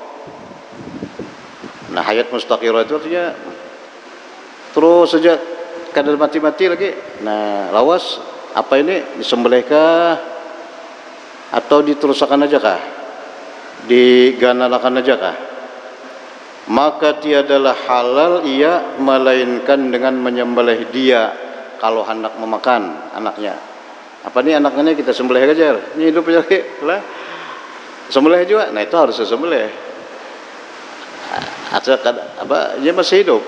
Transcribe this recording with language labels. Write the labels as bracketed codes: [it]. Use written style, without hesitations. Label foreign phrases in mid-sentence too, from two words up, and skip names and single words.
[bjn] Nah, hayat mustaqirrah itu artinya terus saja kada mati-mati lagi. Nah, lawas apa ini disembelih kah atau diteruskan aja kah? Diganalakan aja kah? Maka tiadalah halal ia melainkan dengan menyembelih dia kalau hendak memakan anaknya. Apa nih anaknya kita sembelih aja, ini hidup aja lah, sembelih juga. Nah itu harus disembelih. Atau apa dia masih hidup.